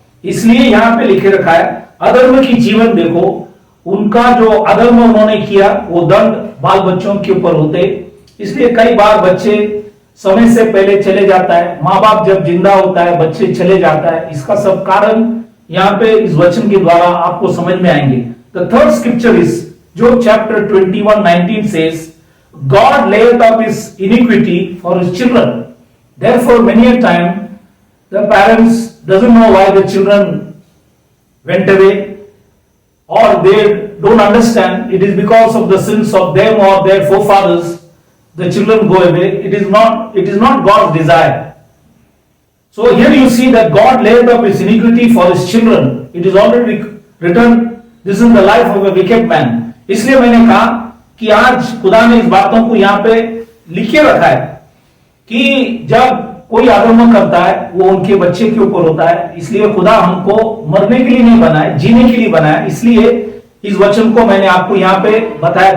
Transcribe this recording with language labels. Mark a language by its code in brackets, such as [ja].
[hi] इसलिए यहां पे लिखे रखा है अधर्म की जीवन देखो, उनका जो अधर्म उन्होंने किया वो दंड बाल बच्चों के ऊपर होते। इसलिए कई बार बच्चे समय से पहले चले जाता है, माँ बाप जब जिंदा होता है बच्चे चले जाता है। इसका सब कारण यहां पे इस वचन के द्वारा आपको समझ में आएंगे। [en] The third scripture is Job chapter 21:19 says, God layeth up his iniquity for his children. Therefore, many a time the parents doesn't know why the children went away, or they don't understand it is because of the sins of them or their forefathers. The children go away. It is not God's desire. So here you see that God layeth up his iniquity for his children. It is already written. This is the life of a wicked man. [hi] इसलिए मैंने कहा कि आज खुदा ने इस बातों को यहां पे लिखे रखा है कि जब कोई अधर्म करता है वो उनके बच्चे के ऊपर होता है। इसलिए खुदा हमको मरने के लिए नहीं बनाया, जीने के लिए बनाया। इसलिए इस वचन को मैंने आपको यहाँ पे बताया।